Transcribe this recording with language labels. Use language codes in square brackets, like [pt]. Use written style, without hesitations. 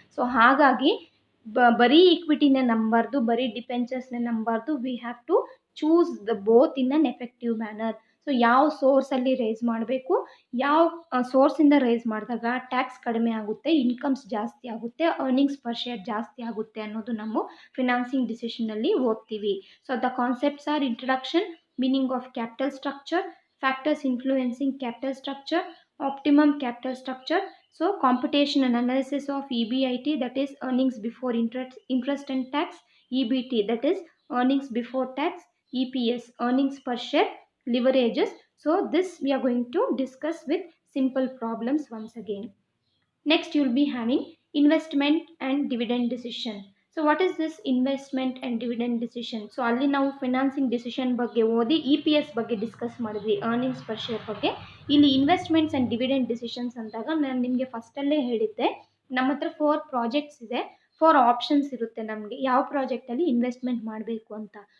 [kn] So ಹಾಗಾಗಿ ಬರೀ ಈಕ್ವಿಟಿನೇ ನಂಬಾರ್ದು, ಬರೀ ಡಿಬೆಂಚರ್ಸ್ನೇ ನಂಬಾರ್ದು. [en] We have to choose the both in an effective manner. [kn] So ಯಾವ ಸೋರ್ಸಲ್ಲಿ ರೈಸ್ ಮಾಡಬೇಕು, ಯಾವ ಸೋರ್ಸಿಂದ ರೈಸ್ ಮಾಡಿದಾಗ ಟ್ಯಾಕ್ಸ್ ಕಡಿಮೆ ಆಗುತ್ತೆ, ಇನ್ಕಮ್ಸ್ ಜಾಸ್ತಿ ಆಗುತ್ತೆ, ಅರ್ನಿಂಗ್ಸ್ ಪರ್ ಶೇರ್ ಜಾಸ್ತಿ ಆಗುತ್ತೆ ಅನ್ನೋದು ನಾವು ಫಿನಾನ್ಸಿಂಗ್ ಡಿಸಿಷನಲ್ಲಿ ಓದ್ತೀವಿ. [en] So the concepts are introduction, meaning of capital structure, factors influencing capital structure, optimum capital structure. So computation and analysis of EBIT, that is earnings before interest and tax, EBT, that is earnings before tax, EPS, earnings per share, leverages. So this we are going to discuss with simple problems once again. Next you will be having investment and dividend decision. So what is this investment and dividend decision? [kn] So ಅಲ್ಲಿ ನಾವು financing decision ಬಗ್ಗೆ ಓದಿ EPS ಬಗ್ಗೆ discuss ಮಾಡಿದ್ವಿ, earnings per share ಬಗ್ಗೆ. ಇಲ್ಲಿ investments and dividend decisions ಅಂದಾಗ ನಾನು ನಿಮಗೆ ಫಸ್ಟಲ್ಲೇ ಹೇಳಿದ್ದೆ, ನಮ್ಮ ಹತ್ರ 4 ಪ್ರಾಜೆಕ್ಟ್ಸ್ ಇದೆ, 4 ಆಪ್ಷನ್ಸ್ ಇರುತ್ತೆ ನಮಗೆ ಯಾವ ಪ್ರಾಜೆಕ್ಟಲ್ಲಿ ಇನ್ವೆಸ್ಟ್ಮೆಂಟ್ ಮಾಡಬೇಕು ಅಂತ.